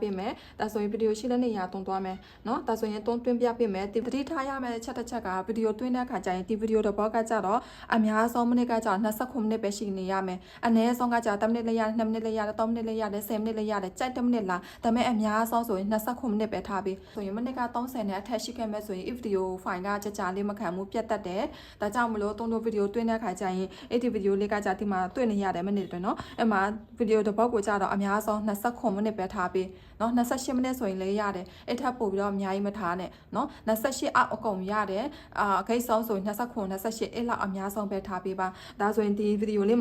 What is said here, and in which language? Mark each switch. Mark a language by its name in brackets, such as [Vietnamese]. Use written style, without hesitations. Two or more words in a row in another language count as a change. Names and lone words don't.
[Burmese] ပေးမယ်ဒါဆိုရင် video ရှိတဲ့နေရာတုံးသွားမယ်เนาะဒါဆိုရင်တုံးတွင်းပြပေးမယ်ဒီပတိထားရမယ်ချက်တစ်ချက်က video တွင်းတဲ့အခါကျရင်ဒီ video တစ်ပေါက်ကကြတော့အများဆုံးမိနစ်ကကြ29မိနစ်ပဲရှိနေရမယ်အနည်းဆုံးကကြ10မိနစ်လေးရ2မိနစ်လေးရ3မိနစ်လေးရ10မိနစ်လေးရတယ်ကြိုက်10မိနစ်လားဒါပေမဲ့အများဆုံးဆိုရင်29မိနစ်ပဲထားပြီးဆိုရင်မိနစ်က30နဲ့အထက်ရှိခဲ့မဲ့ဆိုရင် [English] if video file [Burmese] ကကြာလေးမခံဘူးပြတ်တတ်တယ် ဒါကြောင့်မလို့တုံးတို့ video တွင်းတဲ့ခါကျရင်အဲ့ဒီ video လေးကကြာဒီမှာတွေ့နေရတယ်မိနစ်တွေနော်အဲ့မှာ video တစ်ပုတ်ကိုကြာတော့အများဆုံး29မိနစ်ပဲထားပြီးနော်28မိနစ်ဆိုရင်လည်းရတယ်အဲ့ထက်ပိုပြီးတော့အများကြီးမထားနဲ့နော်28အောက်အကုန်ရတယ်ဂိတ်ဆုံးဆိုရင်29 28အဲ့လောက်အများဆုံးပဲထားပေးပါဒါဆိုရင်ဒီ video လေး